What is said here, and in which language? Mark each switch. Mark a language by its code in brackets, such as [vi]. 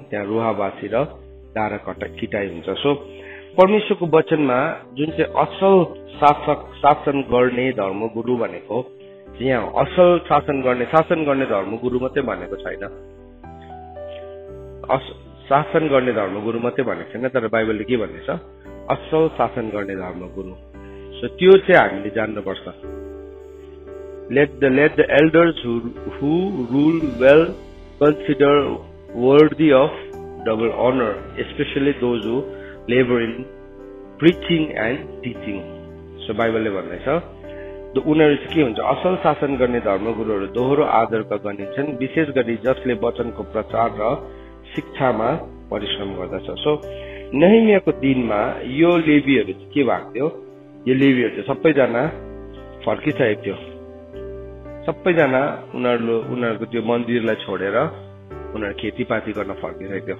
[ne] त्यहाँ रुहाबासी र दारा किटाई हुन्छ। सो परमेश्वरको वचनमा जुन चाहिँ असल शासन गर्ने धर्मगुरु भनेको यहाँ असल शासन गर्ने धर्मगुरु मात्रै भनेको छैन। शासन गर्ने धर्मगुरु मात्रै भनेको छैन, तर बाइबलले के भन्दैछ? असल शासन गर्ने धर्मगुरु। सो त्यो चाहिँ हामीले जान्नुपर्छ। [en] Let the elders who rule well consider worthy of double honor, especially those who labor in preaching and teaching. [ne] So बाइबलले भन्दैछ उनीहरू चाहिँ के हुन्छ? असल शासन गर्ने धर्मगुरुहरू दोहोरो आदरका गनिन्छन्, विशेष गरी जसले वचनको प्रचार र शिक्षामा परिश्रम गर्दछ। सो नेहेमियाको दिनमा यो लेवीहरू चाहिँ के भएको थियो? यो लेवीहरू चाहिँ सबैजना फर्किसकेको थियो। सबैजना उनीहरूको त्यो मन्दिरलाई छोडेर उनीहरू खेतीपाती गर्न फर्किसकेको थियो।